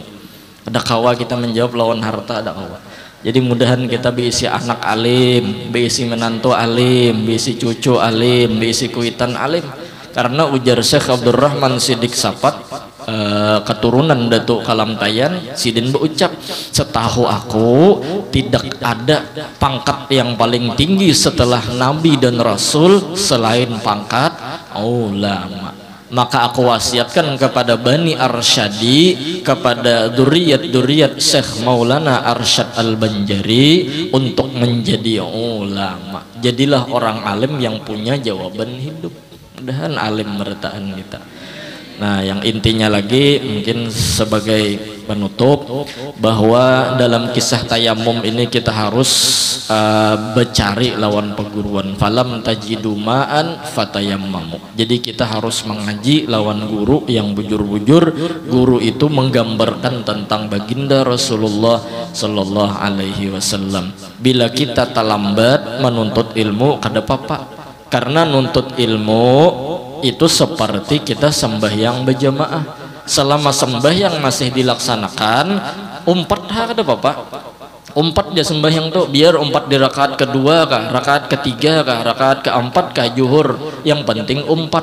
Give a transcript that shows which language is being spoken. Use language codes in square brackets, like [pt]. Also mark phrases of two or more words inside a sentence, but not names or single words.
[bjn] Ada kawa kita menjawab lawan harta ada kawa. Jadi mudahan kita berisi anak alim, berisi menantu alim, berisi cucu alim, berisi kuitan alim. Karena ujar Syekh Abdurrahman Siddiq Sapat keturunan Datuk Kalamtayan Sidin berucap setahu aku tidak ada pangkat yang paling tinggi setelah Nabi dan Rasul selain pangkat ulama. Maka aku wasiatkan kepada Bani Arsyadi, kepada duriat Syekh Maulana Arsyad Al-Banjari untuk menjadi ulama. Jadilah orang alim yang punya jawaban hidup. mudahan alim mertaan kita. Nah, yang intinya lagi mungkin sebagai penutup bahwa dalam kisah tayamum ini kita harus bercari lawan perguruan. [ar] فلم تجدوا ماءً فتيمّموا. [bjn] Jadi kita harus mengaji lawan guru yang bujur-bujur. Guru itu menggambarkan tentang baginda Rasulullah [ar] صلّى الله عليه وسلّم. [bjn] Bila kita terlambat menuntut ilmu kada apa-apa. Karena nuntut ilmu itu seperti kita sembahyang berjamaah. Selama sembahyang masih dilaksanakan, umpat ada bapak, umpat dia sembahyang tuh, biar umpat di rakaat kedua kah, rakaat ketiga kah, rakaat keempat kah, zuhur, yang penting umpat.